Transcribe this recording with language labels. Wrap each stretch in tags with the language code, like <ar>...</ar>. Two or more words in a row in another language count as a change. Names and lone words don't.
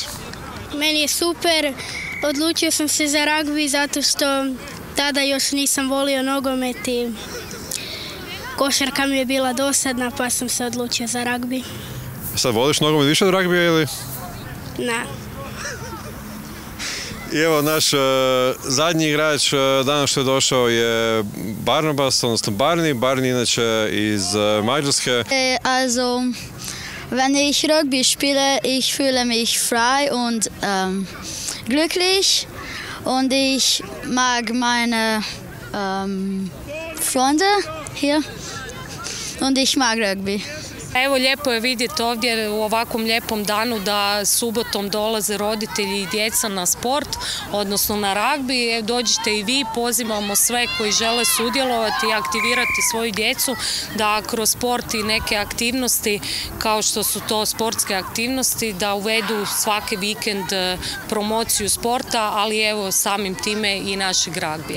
<hr>Meni je super, odlučio sam se za ragbi zato što tada još nisam volio nogomet i košarka mi je bila dosadna pa sam se odlučio za ragbi. Sad voliš nogomet više od ragbija ili? Ne. I evo naš zadnji igrač danas što je došao je Barnabas, odnosno Barni. Barni inače iz Mađarske.</hr> <de>Also, wenn ich Rugby spiele, ich fühle mich frei und glücklich und ich mag meine Freunde hier und ich mag Rugby.</de> <hr>Evo, lijepo je vidjeti ovdje u ovakvom lijepom danu da subotom dolaze roditelji i djeca na sport, odnosno na ragbi. Dođite i vi, pozivamo sve koji žele sudjelovati i aktivirati svoju djecu da kroz sport i neke aktivnosti, kao što su to sportske aktivnosti, da uvedu svaki vikend promociju sporta, ali evo samim time i našeg ragbija.</hr>